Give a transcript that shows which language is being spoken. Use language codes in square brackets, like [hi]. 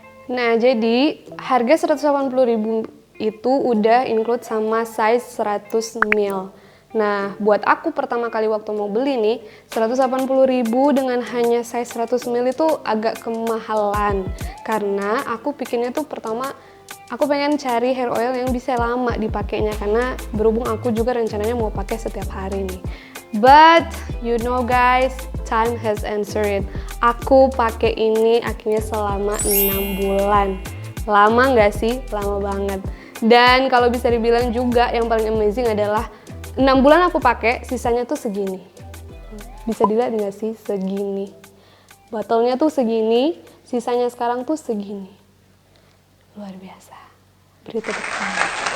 [id] Nah, jadi harga 180.000 itu udah include sama size 100 ml. Nah, buat aku pertama kali waktu mau beli nih, 180.000 dengan hanya size 100 ml itu agak kemahalan. Karena aku pikirnya tuh pertama, aku pengen cari hair oil yang bisa lama dipakainya. Karena berhubung aku juga rencananya mau pakai setiap hari nih. [en] But, you know guys, time has answered it. [id] Aku pakai ini akhirnya selama 6 bulan. Lama nggak sih? Lama banget. Dan kalau bisa dibilang juga yang paling amazing adalah 6 bulan aku pakai, sisanya tuh segini. Bisa dilihat nggak sih? Segini. Botolnya tuh segini, sisanya sekarang tuh segini. Luar biasa. Beri tepuk tangan.